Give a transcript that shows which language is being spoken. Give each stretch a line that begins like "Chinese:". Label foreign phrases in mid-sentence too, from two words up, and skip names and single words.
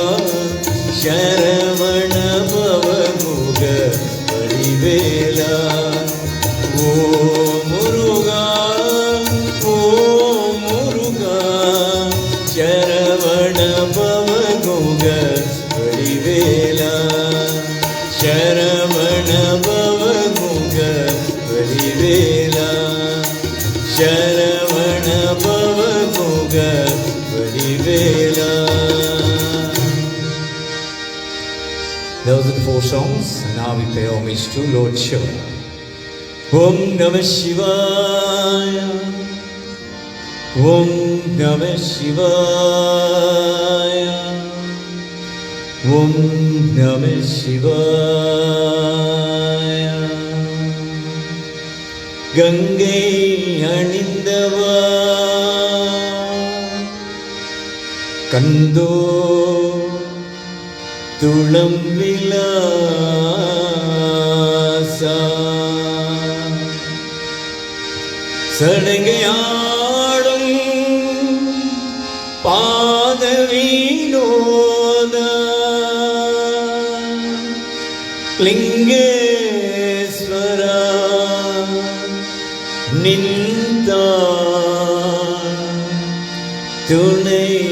Tamil: சரவண பவகுக வடிவேலா ஓ முருகா ஓ முருகா சரவண பவகுக வடிவேலா சரவண சரவண பவமுக வடிவேலா.
English: Those are the 4 songs, and now we pay homage to Lord Shiva.
Sanskrit: Om Namah Shivaya. Om Namah Shivaya. Om Namah Shivaya.
Tamil: கங்கை அணிந்தவா கண்டோ துளம் விலாசா சடங்கையாடும் பாத வினோத லிங்கேஸ்வரா நின்றா துணை